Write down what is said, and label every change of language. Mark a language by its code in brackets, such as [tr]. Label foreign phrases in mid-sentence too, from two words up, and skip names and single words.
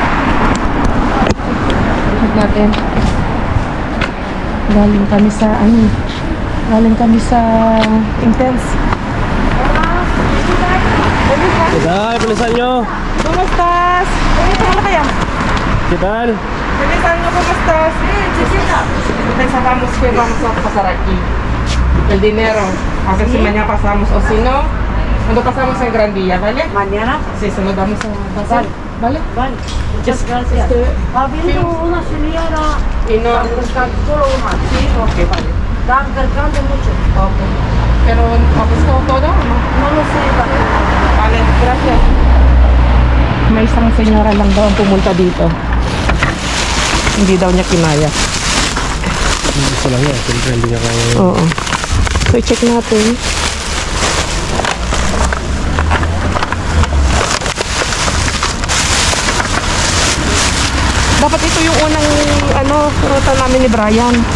[tl] Tignan natin. Galing kami sa Intense. Ay, bilisan nyo! Kumustas? Kumustas na kaya? Kital? Bilisan nyo, kumustas? [es] Vamos a pasar aquí. El dinero. A ver si mañana pasamos. O si no, cuando pasamos en Gran Vía, ¿vale? Mañana. Sí, se nos vamos a pasar. ¿Vale? Vale. Muchas gracias. Ha habido una señora Y no... solo una. Sí, ok, vale. Están cargando mucho. Ok. Pero, ¿ha costado todo o no? No lo sé. Vale, gracias. [tl] May isang senyora lang daw ang pumunta dito. Hindi daw niya kinaya. Gusto lang yan. Siyempre, hindi niya kaya. Oo. So, i-check natin. Dapat ito yung unang ruta namin ni Brian.